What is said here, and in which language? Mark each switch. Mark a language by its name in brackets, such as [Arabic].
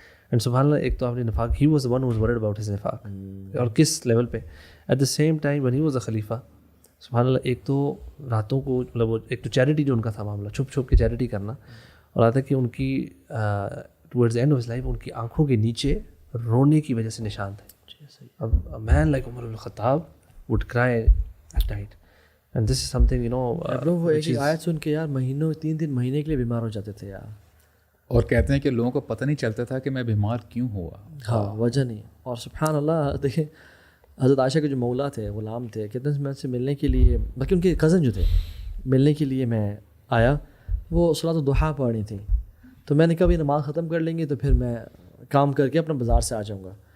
[Urdu] And سبحان اللہ، ایک تو آپ نے نفاق، [English] he was one who was worried about his [Urdu] نفاق، اور کس لیول پہ. [English] at the same time one he was a [Urdu] خلیفہ، سبحان اللہ، ایک تو راتوں کو مطلب ایک تو چیریٹی جو ان کا تھا معاملہ، چھپ چھپ کے چیریٹی کرنا، اور آتا ہے کہ ان کی [English] towards end of his life [Urdu] ان کی آنکھوں کے نیچے رونے کی وجہ سے نشان تھے. [English] A man like Umar ibn Khattab would cry at night. And this is something, you know, [Urdu] وہ ایک آیت سن کے یار مہینوں 3 مہینے کے لیے بیمار ہو جاتے تھے یار. اور کہتے ہیں کہ لوگوں کو پتہ نہیں چلتا تھا کہ میں بیمار کیوں ہوا. ہاں وجہ نہیں. اور سبحان اللہ دیکھیں حضرت عائشہ کے جو مولا تھے غلام تھے کہتے ہیں میں سے ملنے کے لیے باقی ان کے کزن جو تھے ملنے کے لیے میں آیا, وہ صلاۃ الضحیٰ پڑھنی تھی تو میں نے کہا نماز ختم کر لیں گے تو پھر میں کام کر کے اپنا بازار سے آ جاؤں گا.